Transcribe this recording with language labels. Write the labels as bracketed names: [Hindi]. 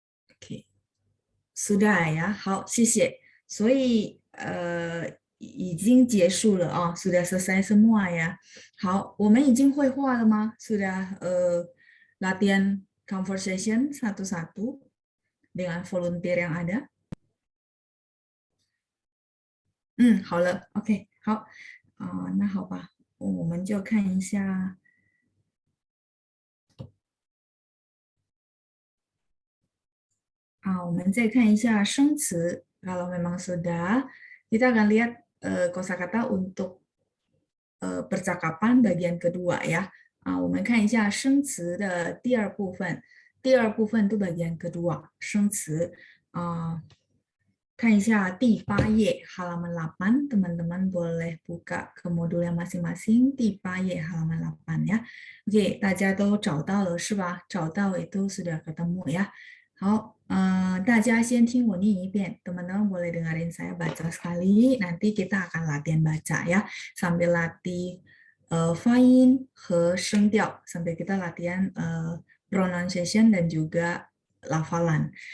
[Chinese] Oke. [Indonesian] Sudah ya， [Chinese] 好，谢谢。 所以已经结束了啊， [Indonesian] sudah selesai semua ya。 [Chinese] 好，我们已经绘画了吗？ [Indonesian] Sudah latihan conversation satu-satu dengan volunteer yang ada。 [Chinese] 好了，OK，好，那好吧，我们就看一下。我们再看一下生词。 [Indonesian] Kalau memang sudah, kita akan lihat kosakata untuk percakapan bagian kedua ya. [Chinese] 我们看一下生词的第二部分。第二部分 [Indonesian] itu bagian kedua [Chinese] 生词。 看一下第8页 [Indonesian] halaman 8, teman-teman boleh buka ke modul yang masing-masing [Chinese] 第8页 [Indonesian] halaman 8 ya. [Chinese] Oke, 大家都找到了是吧？ [Indonesian] 找到 itu sudah ketemu ya. [Chinese] 好，大家先听我念一遍， [Indonesian] teman-teman boleh dengerin saya baca sekali. Nanti kita akan latihan baca ya, sambil latih [Chinese] 发音和声调， [Indonesian] sambil kita latihan pronunciation dan juga lafalan.